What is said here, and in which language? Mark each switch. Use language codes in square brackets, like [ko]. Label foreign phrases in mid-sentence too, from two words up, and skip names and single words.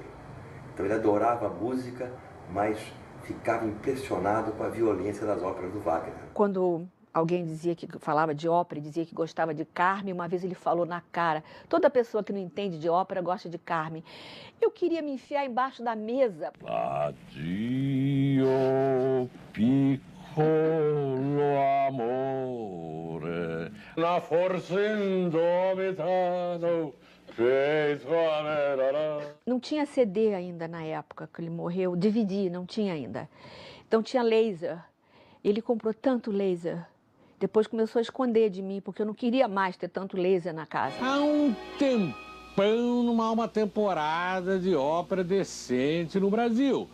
[pt] Então ele adorava a música, mas ficava impressionado com a violência das óperas do Wagner. Quando alguém dizia que falava de ópera e dizia que gostava de Carmen, uma vez ele falou na cara: toda pessoa que não entende de ópera gosta de Carmen. Eu queria me enfiar embaixo da mesa. [it] Addio, piccolo amore, la forza indomitano. [pt] Não tinha CD ainda na época que ele morreu, DVD não tinha ainda. Então tinha laser. Ele comprou tanto laser. Depois começou a esconder de mim, porque eu não queria mais ter tanto laser na casa. Há um tempão não há uma temporada de ópera decente no Brasil.